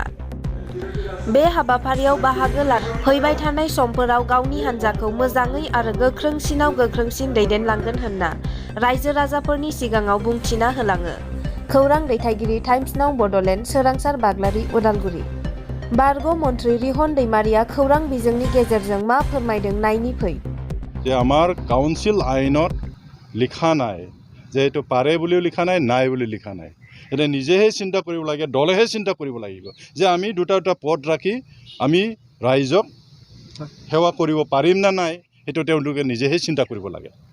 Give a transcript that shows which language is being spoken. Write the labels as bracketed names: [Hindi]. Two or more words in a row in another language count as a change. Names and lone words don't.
[Bodo] बे हाबाफारियाव बाहागो लाना फैबाय थानाय समफोराव गावनि हान्जाखौ मोजाङै आरो गोख्रोंसिनाव गोख्रोंसिन दैदेनलांगोन होनना रायजो राजाफोरनि सिगाङाव बुंथिना होलाङो। खौरां दैथायगिरि टाइम्स नाउ बड'लेण्ड सोरांसार बाग्लारि उदालगुरि। बारग' मन्त्रि रिहन दैमारिया खौरां बिजोंनि गेजेरजों मा फोरमायदों नायनि फै। [Assamese] যে আমাৰ কাউন্সিল আইনত লিখা নাই যে এইটো পাৰে বুলিও লিখা নাই বুলি লিখা নাই। এতিয়া নিজেহে চিন্তা কৰিব লাগে, দলেহে চিন্তা কৰিব লাগিব যে আমি দুটা পদ ৰাখি আমি ৰাইজক সেৱা কৰিব পাৰিম না নাই, সেইটো তেওঁলোকে নিজেহে চিন্তা কৰিব লাগে।